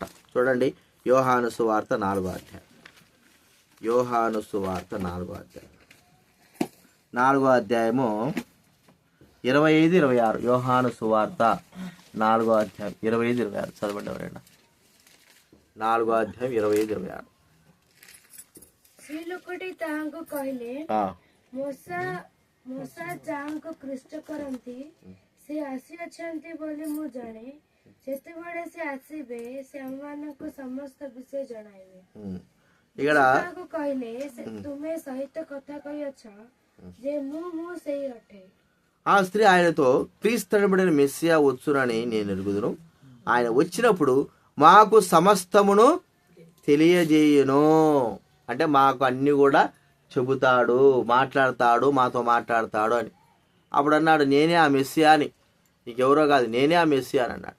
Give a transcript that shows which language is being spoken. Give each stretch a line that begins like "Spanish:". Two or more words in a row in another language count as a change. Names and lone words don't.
Telugu: చూడండి, యోహాను సువార్త 4వ అధ్యాయం. యోహాను సువార్త 4వ అధ్యాయం 4వ అధ్యాయము 25-26. యోహాను సువార్త 4వ అధ్యాయం 25-26 చదవండి ఎవరైనా. 4వ అధ్యాయం 25-26.
Odia: ସେ ଲୋକଟି ତାହାଙ୍କୁ କହିଲେ, ମୂଷା ଯାହାଙ୍କୁ କୃଷ୍ଟ କରନ୍ତି ସେ ଆସିଅଛନ୍ତି ବୋଲି ମୁଁ ଜାଣେ। ଯେତେବେଳେ ସେ ଆସିବେ ସେ ଆମମାନଙ୍କୁ ସମସ୍ତ ବିଷୟ ଜଣାଇବେ। ତାହାକୁ କହିଲେ, ତୁମେ ସହିତ କଥା କହିଅଛ ଯେ ମୁଁ ସେଇ ଅଟେ।
Telugu: ఆ స్త్రీ ఆయనతో క్రీస్తునబడిన మెస్సియా వచ్చునని నేను ఎరుగుదును. ఆయన వచ్చినప్పుడు మాకు సమస్తమును తెలియజేయును. అంటే మాకు అన్ని కూడా చెబుతాడు, మాట్లాడతాడు, మాతో మాట్లాడతాడు అని. అప్పుడు అన్నాడు, నేనే ఆ మెస్సియా అని. నీకెవరో కాదు, నేనే ఆ మెస్సియా అని అన్నాడు.